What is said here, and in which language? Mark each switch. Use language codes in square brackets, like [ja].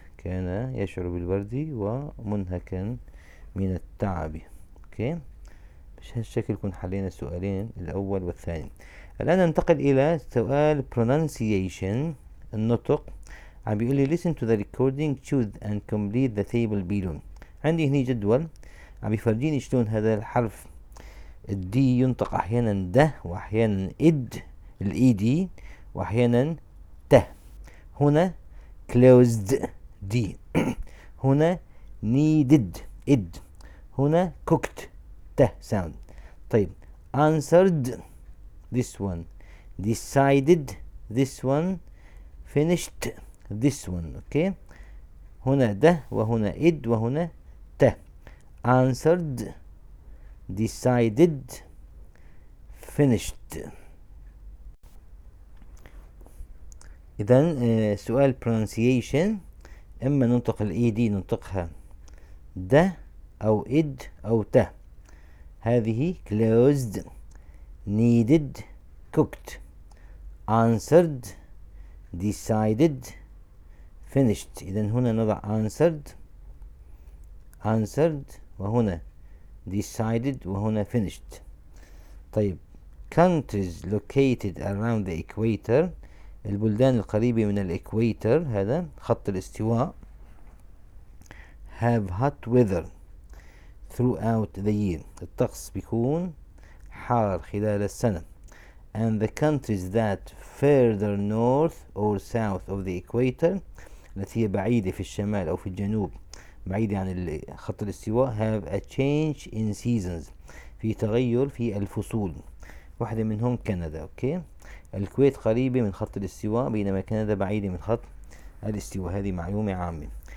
[ar] كان يشعر بالبرد ومنهكا من التعب. اوكي، بهالشكل كنا حلينا السؤالين الأول والثاني. الآن ننتقل إلى سؤال pronunciation، النطق. عم بيقول لي [en] listen to the recording, choose and complete the table below. [ar] عندي هني جدول عم بيفرجيني شلون هذا الحرف الدي ينطق أحيانا ده، وأحيانا الإي وأحيانا ته. هنا closed دي هنا needed إد، هنا cooked ته sound. [en] طيب answered this one, decided this one, finished this one. [ar] اوكي، هنا ده وهنا إد وهنا ته. [en] answered, decided, finished. [ar] إذن سؤال pronunciation، إما ننطق الإي دي ننطقها ده أو إد أو ته. [en] هذه closed، needed، cooked، answered، decided، finished. [ar] إذن هنا نضع answered وهنا decided وهنا finished. [en] طيب countries located around the equator، [ar] البلدان القريبة من الإكويتر، هذا خط الاستواء، [en] have hot weather throughout the year، [ar] الطقس بيكون حار خلال السنة. [en] and the countries that further north or south of the equator، [ar] التي هي بعيدة في الشمال أو في الجنوب، بعيدة عن خط الاستواء، [en] have a change in seasons، [ar] في تغير في الفصول. واحدة منهم كندا. اوكي، الكويت قريبة من خط الاستواء بينما كندا بعيدة من خط الاستواء. هذه معلومة عامة.